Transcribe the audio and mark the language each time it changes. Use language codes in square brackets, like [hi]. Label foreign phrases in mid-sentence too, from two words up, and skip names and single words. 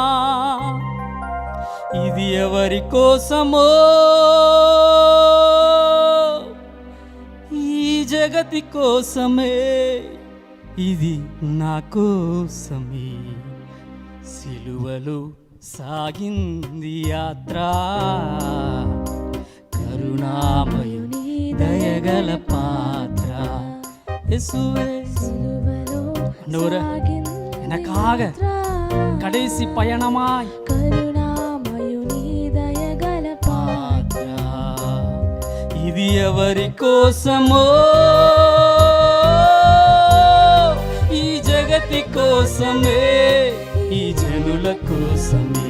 [te] ఇది ఎవరి కోసమో ఈ జగతి కోసమే, ఇది నా కోసమే. సిలువలో సాగింది యాత్ర, కరుణామయుని దయగల పాత్ర. [ta] యేసువే எனக்காக கடைசி பயணமாய் [te] కరుణామయుని దయగల పాత్ర. ఇది ఎవరి కోసమో ఈ జగతి కోసమే, ఈ జనుల కోసమే.